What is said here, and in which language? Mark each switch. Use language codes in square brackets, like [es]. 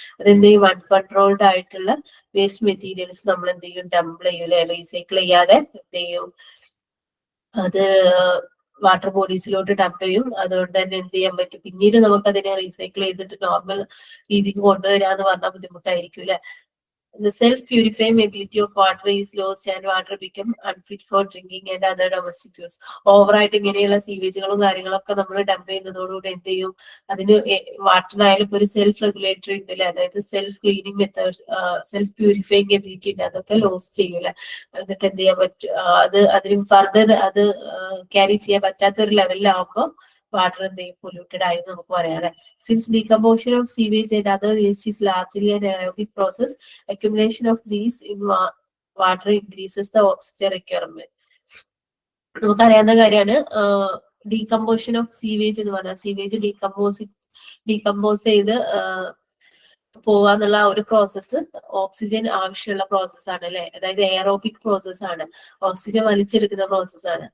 [ml] അതെന്ത് ചെയ്യും, അൺകൺട്രോൾഡ് ആയിട്ടുള്ള വേസ്റ്റ് മെറ്റീരിയൽസ് നമ്മൾ എന്ത് ചെയ്യും, ഡംപ് ചെയ്യും അല്ലെ, റീസൈക്കിൾ ചെയ്യാതെ എന്ത് ചെയ്യും, അത് വാട്ടർ ബോഡീസിലോട്ട് ഡംപ് ചെയ്യും. അതുകൊണ്ട് തന്നെ എന്ത് ചെയ്യാൻ പറ്റും, പിന്നീട് നമുക്ക് അതിനെ റീസൈക്കിൾ ചെയ്തിട്ട് നോർമൽ രീതിക്ക് കൊണ്ടുവരാന്ന് പറഞ്ഞാൽ ബുദ്ധിമുട്ടായിരിക്കും അല്ലെ. [en] The self-purifying ability of water is lost and water become unfit for drinking and other domestic use. [ml] ഓവറായിട്ട് ഇങ്ങനെയുള്ള സീവേജുകളും കാര്യങ്ങളൊക്കെ നമ്മൾ ഡംപ് ചെയ്യുന്നതോടുകൂടി എന്ത് ചെയ്യും, അതിന് വാട്ടറിനായാലും ഇപ്പൊ ഒരു സെൽഫ് റെഗുലേറ്ററി ഉണ്ട് അല്ലെ, അതായത് self cleaning method, self purifying ability ഉണ്ട്, അതൊക്കെ ലോസ് ചെയ്യൂല. എന്നിട്ട് എന്ത് ചെയ്യാൻ പറ്റും, അതിന് ഫർദർ അത് ക്യാരി ചെയ്യാൻ പറ്റാത്ത ഒരു ലെവലിലാവുമ്പോൾ വാട്ടർ എന്ത് ചെയ്യും, പൊല്യൂട്ടഡ് ആയി നമുക്ക് പറയാം. [en] Since decomposition of sewage and other waste is largely an aerobic process, accumulation of these in water increases the oxygen requirement. [ml] നമുക്കറിയാവുന്ന കാര്യമാണ് ഡീകമ്പോസിഷൻ ഓഫ് സീവേജ് എന്ന് പറഞ്ഞാൽ, സീവേജ് ഡീകമ്പോസ് ചെയ്ത് പോവാന്നുള്ള ഒരു പ്രോസസ്സ് ഓക്സിജൻ ആവശ്യമുള്ള പ്രോസസ്സാണ് അല്ലെ. അതായത് എയറോബിക് പ്രോസസ്സാണ്, ഓക്സിജൻ വലിച്ചെടുക്കുന്ന പ്രോസസ്സാണ്.